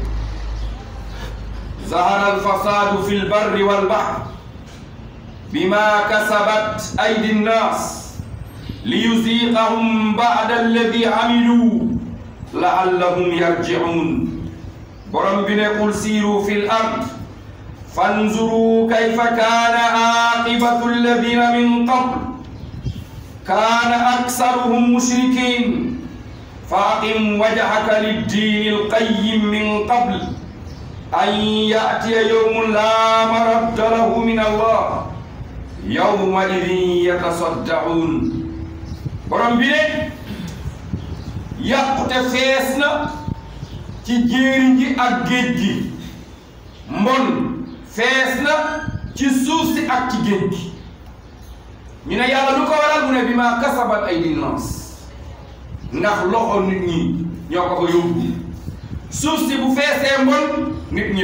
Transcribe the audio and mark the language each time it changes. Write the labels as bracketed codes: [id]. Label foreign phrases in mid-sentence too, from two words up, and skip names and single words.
[ar] ظهر الفساد في البر والبحر بما كسبت أيدي الناس ليذيقهم بعض الذي عملوا لعلهم yarji'un [wo] borom bi ne [ar] قل سيروا في الأرض فانظروا كيف كان عاقبة الذين من قبل كان أكثرهم مشركين فأقم وجهك للدين القيم من قبل أن يأتي يوم لا مرد له من الله يومئذ يتصدعون [wo] borom bi ne yàqute fees na ci jéeri ji ak géej gi mbon fees na ci suuf si ak ci géej gi ñu ne yàlla lu ko waral mu ne [ar] بما كسبت أيدي الناس [wo] ndax loxo nit ñi ñoo ko fa yóbbu suuf si bu feesee mbon nit ñi